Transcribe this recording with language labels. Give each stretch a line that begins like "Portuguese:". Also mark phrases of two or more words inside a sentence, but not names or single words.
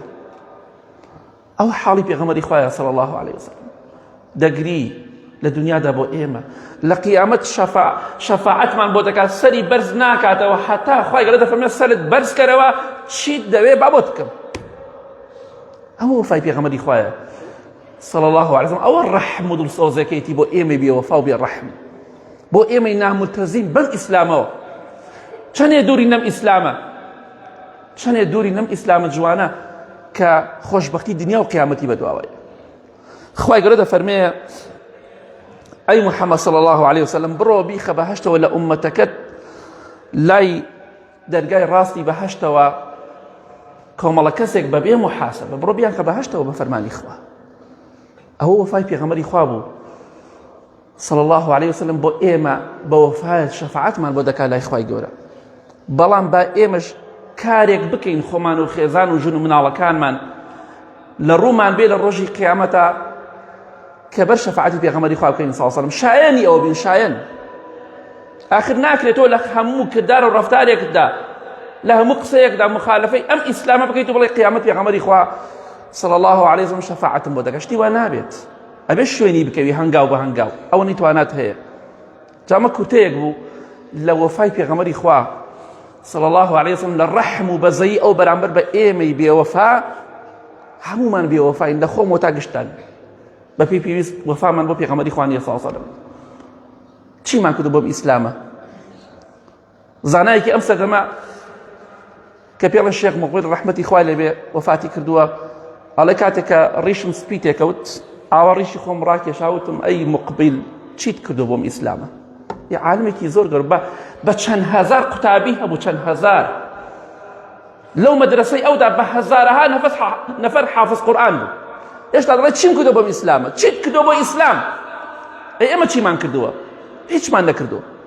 Central Kurdish: ئەو حاڵی پێغەمبەری خوایە
Arabic: صلی الله علیه وسلم،
Central Kurdish: دەگری لە دنیادا بۆ ئێمە لە قیامەت شەفاعەتمان بۆ دەکات سەری بەرز ناکاتەوە حتا خوای گەورە دەفەرمێت سەرت بەرز کەرەوە چیت دەوێ با بۆت بکەم ئەمە وەفای پێغەمبەری خوایە
Arabic: صلى الله عليه وسلم
Central Kurdish: ئەوە ڕەحم و دڵسۆزەکەیەتی بۆ ئێمەی بێوەفا و بێڕەحم بۆ ئێمەی نامولتەزیم بەم ئیسلامەوە چەندێ دووری نەم ئیسلامە چەندێ دووری نەم ئیسلامە جوانە کە خۆشبەختی دنیا و قیامەتی بەدواوەیە خوای گەورە دەفەرمێ ئەی محەممەد
Arabic: صلى الله عليه وسلم
Central Kurdish: بڕۆ بیخە بەهەشتەوە لە ئومەتەکەت لای دەرگای ڕاستی بەهەشتەوە کۆمەڵە کەسێک بەبێ محاسبە بڕۆ بیان کە بەهەشتەوە بە فەرمانی خوا ئەوە وەفای پێغەمبەری خوا بوو
Arabic: صلى الله عليه وسلم
Central Kurdish: بۆ ئێمە بە وەفایەت شەفاعەتمان بۆ دەکات لای خوای گەورە بەڵام با ئێمەش کارێک بکەین خۆمان و خێزان و ژن و مناڵەکانمان لە ڕوومان بێ لە ڕۆژی قیامەتە کە بەر شەفاعەتی پێغەمبەری خوا بکەین
Arabic: صلی الله عليه وسلم
Central Kurdish: شایەنی ئەوە بین شایەن ئاخر ناکرێتەوە لە هەموو کردار و ڕەفتارێکدا لە هەموو قسەیەکدا مخالفەی ئەم ئیسلامە بکەیت و بڵێ قیامەت پێغەمبەری خوا
Arabic: صلى الله عليه وسلم
Central Kurdish: شەفاعەتم بۆ دەکات شتی وا نابێت ئەبێ شوێنی بکەوی هەنگاو بە هەنگاو ئەوە نەیتوانات هەیە جامە کورتەیەک بوو لە وەفای پێغەمبەری خوا
Arabic: صلى الله عليه وسلم
Central Kurdish: لە ڕەحم و بەزەیی ئەو بەرامبەر بە ئێمەی بێوەفا هەمومان بێوەفاین لە خۆمەوە تا گشتان بە پێی پێویست وەفامان بۆ پێغەمبەری خوا نییە
Arabic: صلی الله عليه وسلم
Central Kurdish: چیمان کردو بۆم ئیسلامە زانایەکی ئەم سەردەمە کە پێڵێن شێخ مقبل ڕەحمەتی خوای لێبێ وەفاتی کردووە ئەڵێ کاتێک کە ڕیشم سپی تێکەوت ئاوا ڕیشی خۆم ڕاکێشاوتم ئەی مقبل چیت کردو بۆم ئیسلامە یە عالمێکی زۆر گەور بە چەند هەزار قوتابی هەبوو چەند هەزار لەو مەدرسەی ئەودا بە هەزارەها نەفەر حافظ قورئان بوو ئێشتا دەڵێ چیم کردو بۆم ئیسلامە چیت کردو بۆ ئیسلام ئەی ئێمە چیمان کردووە هیچمان نەکردووە